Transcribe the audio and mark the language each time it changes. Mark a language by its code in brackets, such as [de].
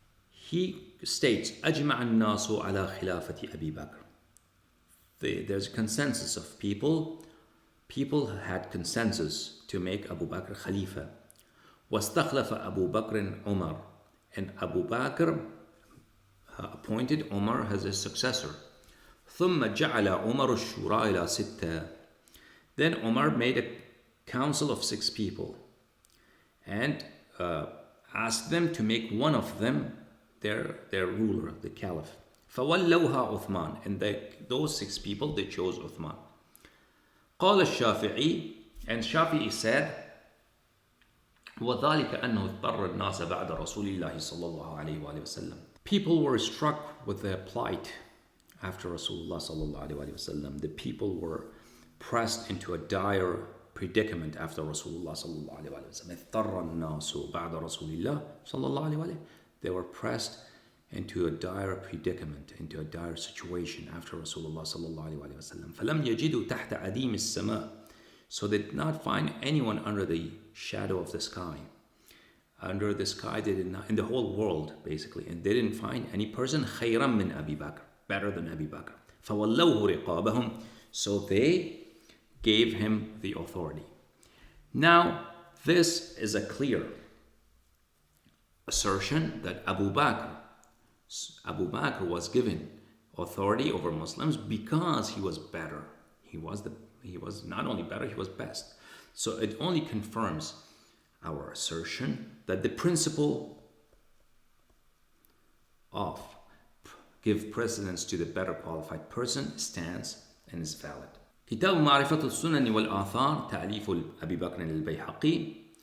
[en] He states, [ar] أجمع الناس على خلافة أبي بكر. [en] There's a consensus of people. People had consensus to make Abu Bakr Khalifa. [ar] واستخلف أبو بكر عمر. [en] And Abu Bakr appointed Umar as his successor. [ar] ثم جعل عمر الشورى إلى ستة. [en] Then Umar made a council of 6 people and asked them to make one of them their ruler, the caliph. [ar] فولوها عثمان. [en] And those 6 people, they chose Uthman. [ar] قال الشافعي, [en] and Shafi'i said, [ar] وذلك أنه اضطر الناس بعد رسول الله صلى الله عليه وآله وسلم. [en] People were struck with their plight after Rasulullah [ar] صلى الله عليه وآله وسلم. [en] The people were pressed into a dire predicament after Rasulullah [ar] صلى الله عليه وآله وسلم. اضطر الناس بعد رسول الله صلى الله عليه وآله. [en] They were pressed into a dire predicament, into a dire situation after Rasulullah [ar] صلى الله عليه وآله وسلم. فلم يجدوا تحت عديم السماء. [en] So they did not find anyone under the shadow of the sky. Under the sky, they did not, in the whole world basically, and they didn't find any person [ar] خيرا من أبي بكر, [en] better than Abi Bakr. [ar] فولوه رقابهم. [en] So they gave him the authority. Now, this is a clear assertion that Abu Bakr was given authority over Muslims because he was better. He was not only better, he was best. So it only confirms our assertion that the principle of give precedence to the better qualified person stands and is valid. [ar] كتاب معرفة السنن والآثار تأليف أبي بكر البيهقي.